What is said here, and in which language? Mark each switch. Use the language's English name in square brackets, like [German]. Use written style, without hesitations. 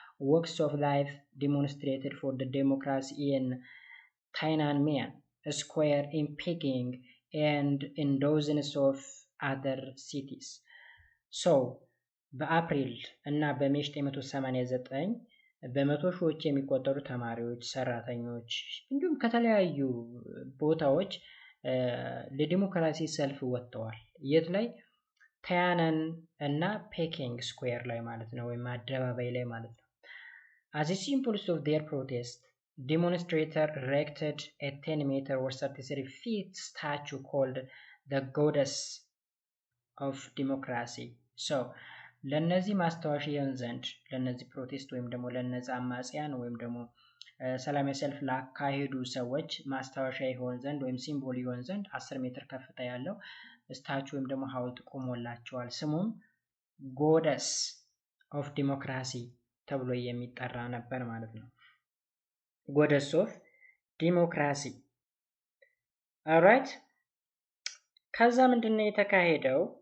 [English] walks of life demonstrated for the democracy in Tiananmen Square in Peking and in dozens of other cities. [Amharic] So በአፕሪል እና በሜይ 1989 በመቶ ሺዎች የሚቆጠሩ ተማሪዎች፣ ሰራተኞች እንዲሁም ከተለያዩ ቦታዎች ለዲሞክራሲ ሰልፍ ወጥተዋል። የት ላይ? ታያነን እና ፔኪንግ ስኩዌር ላይ ማለት ነው ወይም አደባባይ ላይ ማለት ነው። [English] As a symbol of their protest, demonstrators erected a 10-meter or 33 feet statue called the Goddess of Democracy. [Amharic] So ለነዚህ ማስታወሻ ይሆን ዘንድ ለነዚህ ፕሮቴስት ወይም ደግሞ ለነዛ አማጽያን ወይም ደግሞ ሰላማዊ ሰልፍ ላካሄዱ ሰዎች ማስታወሻ ይሆን ዘንድ ወይም ሲምቦል ይሆን ዘንድ 10 ሜትር ከፍታ ያለው ስታቹ ወይም ደግሞ ሐውልት ቆሞላቸዋል። ስሙም ጎደስ ኦፍ ዲሞክራሲ ተብሎ የሚጠራ ነበር ማለት ነው። ጎደስ ኦፍ ዲሞክራሲ። ኦልራይት። ከዛ ምንድነው የተካሄደው?